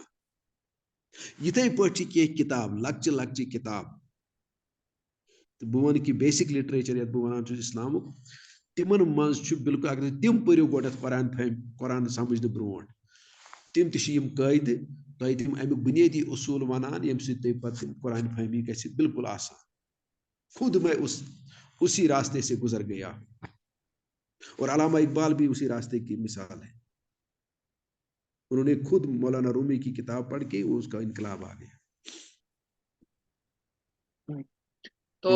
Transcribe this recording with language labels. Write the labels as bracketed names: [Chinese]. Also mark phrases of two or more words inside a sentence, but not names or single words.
[Kashmiri] یِتھے پٲٹھۍ چھِ کینٛہہ کِتاب لۄکچہِ لۄکچہِ کِتاب تہٕ بہٕ وَنہٕ کہِ [English] basic literature [Kashmiri] یتھ بہٕ وَنان چھُس اِسلامُک تِمن منٛز چھُ بالکُل اگر تِم پٔرِو گۄڈنیتھ قرآن سمجھنہٕ برونٛٹھ تِم تہِ چھِ یِم قٲیدٕ تۄہہِ تِم امیُک بُنیٲدی اصوٗل ونان ییٚمہِ سۭتۍ تۄہہِ پتہٕ قرآن فہمی گژھِ بالکل آسان. [Urdu] خود میں اسی راستے سے گزر گیا اور علامہ اقبال بھی اسی راستے کی مثال ہے. انہوں نے خود مولانا رومی کی کتاب پڑھ کے اس کا انقلاب آ گیا. تو